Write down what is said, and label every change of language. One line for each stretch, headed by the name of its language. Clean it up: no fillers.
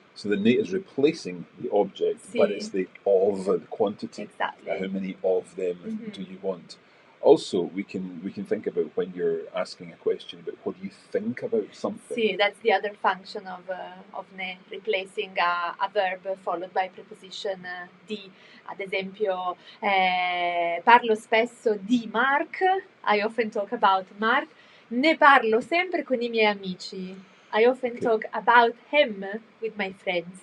English: So the ne is replacing the object, but it's the of the quantity. Exactly. How many of them do you want? Also, we can think about when you're asking a question about what do you think about something. Sì, that's the other function of ne, replacing a verb followed by preposition di.
Italian: Ad esempio, parlo spesso di Mark.
English: I often talk about Mark.
Italian: Ne parlo sempre con I miei amici.
English: I often talk about him with my friends.